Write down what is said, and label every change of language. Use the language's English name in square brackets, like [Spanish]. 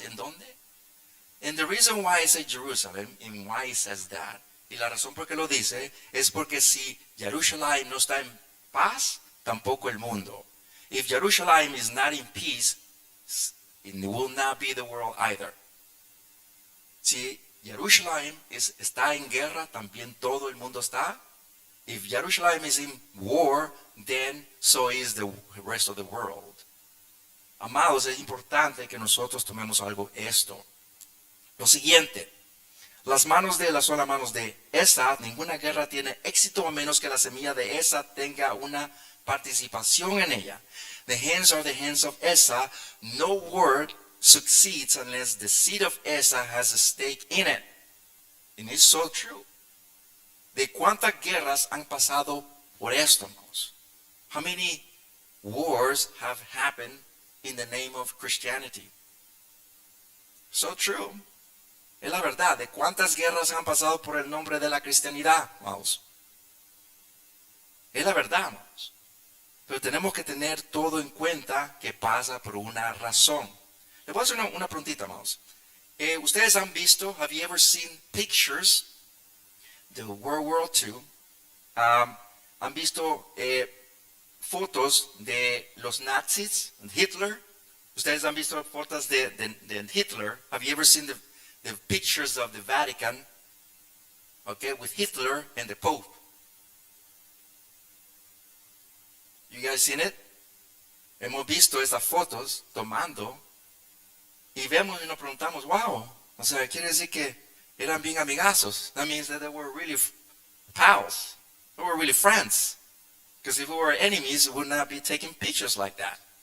[Spanish] ¿En dónde? [English] And the reason why I say Jerusalem, and why it says that, [Spanish] y la razón por qué lo dice, es porque si Jerusalem no está en paz, tampoco el mundo. [English] If Jerusalem is not in peace, it will not be the world either. [Spanish] Si Jerusalem está en guerra, también todo el mundo está. [English] If Jerusalem is in war, then so is the rest of the world. [Spanish] Amados, es importante que nosotros tomemos algo esto. Lo siguiente, las manos de las solas manos de Esau, ninguna guerra tiene éxito a menos que la semilla de Esau tenga una participación en ella. [English] The hands are the hands of Esau. No word succeeds unless the seed of Esau has a stake in it. And it's so true. [Spanish] ¿De cuántas guerras han pasado por esto, hermanos? [English] How many wars have happened in the name of Christianity? So true. [Spanish] Es la verdad. ¿De cuántas guerras han pasado por el nombre de la cristianidad, hermanos? Es la verdad, hermanos. Pero tenemos que tener todo en cuenta que pasa por una razón. Le voy a hacer una preguntita, hermanos. Ustedes han visto, [English] have you ever seen pictures [Spanish] de World War II? Han visto fotos de los nazis, Hitler. Ustedes han visto fotos de Hitler. [English] Have you ever seen the pictures of the Vatican, okay, with Hitler and the Pope? You guys seen it? [Spanish] Hemos visto esas fotos tomando y vemos y nos preguntamos, wow, o sea, quiere decir que eran bien amigazos. [English] That means that they were really pals. They were really friends. Because if we were enemies, we would not be taking pictures like that.